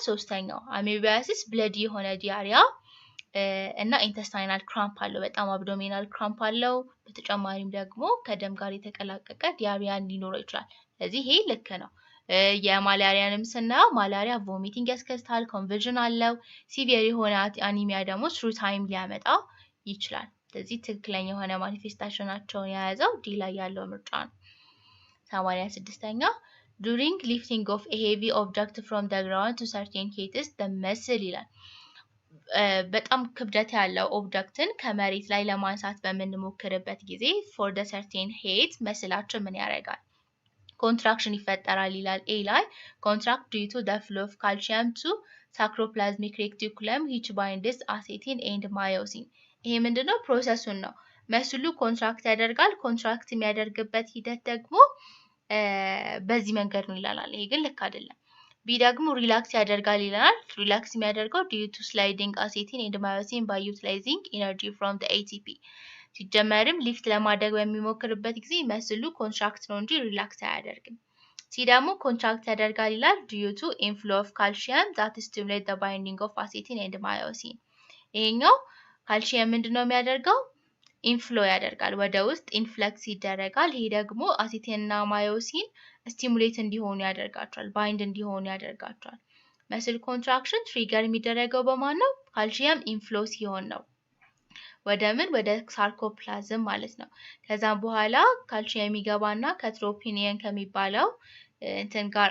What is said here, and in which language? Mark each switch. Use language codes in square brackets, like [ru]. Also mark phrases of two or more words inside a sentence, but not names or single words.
[am] ሶስተኛው አሜቢያሲስ ብለዲ የሆነ ዲያሪያ እና [en] intestinal cramp [am] አለው። በጣም [en] abdominal cramp [am] አለው። በተጨማሪም ደግሞ ከደም ጋር የተቀላቀቀ ዲያሪያ ሊኖረው ይችላል። ስለዚህ ይሄ ልክ ነው። የማላሪያንም ስናየው ማላሪያ ቮሚቲንግ ያስከስታል፣ ኮንቨርዥን አለው። ሲቪየር የሆነ አኒሚያ ደግሞ ትሩ ታይም ሊያመጣ ይችላል። ስለዚህ ትክክለኛ የሆነ ማኒፌስቴሽናቸውን የያዘው ዲ ላይ ያለው ምርጫ ነው። [en] 86ኛ during lifting of a heavy object from the ground to certain heights the muscle ይላል። [am] በጣም ክብደት ያለው ኦብጀክትን ከመሬት ላይ ለማንሳት በምንሞክርበት ጊዜ [en] for the certain height [am] መስላችን ምን ያደርጋል? contraction ይፈጠራል ይላል A ላይ [en] contract due to the flow of calcium to sacroplasmic reticulum which binds actin and myosin [am] ይሄ ምንድነው ፕሮሰሱን ነው መስሉ ኮንትራክት ያደርጋል ኮንትራክት የሚያደርግበት ሂደት ደግሞ በዚህ መንገድ ነው ይላል ይሄ ግን ልክ አይደለም ቢ ደግሞ ሪላክስ ያደርጋል ይላል ሪላክስ የሚያደርገው [en] due to sliding actin and myosin by utilizing energy from the ATP [am] ሲጀመርም ሊፍት ለማድረግ በሚሞክርበት ጊዜ መስሉ ኮንትራክት ነው እንጂ ሪላክስ አያደርግም ሲ ደግሞ ኮንትራክት ያደርጋል ይላል [en] due to inflow of calcium that stimulate the binding of actin and myosin [am] ይሄኛው ካልሲየም ምንድነው የሚያደርገው ኢንፍሎ ያደርጋል ወደ ውስጥ ኢንፍለክስ ይደረጋል ይሄ ደግሞ አሲቲን እና ማዮሲን ስቲሙሌት እንዲሆኑ ያደርጋቸዋል ባይንድ እንዲሆኑ ያደርጋቸዋል [en] muscle contraction trigger [am] የሚደረገው በማን ነው ካልሲየም ኢንፍሎ ሲሆን ነው ወደ ምን ወደ ሳርኮፕላዝም ማለት ነው ከዛም በኋላ ካልሲየም ይገባና ከትሮፒኒየን ከሚባለው እንትን ጋር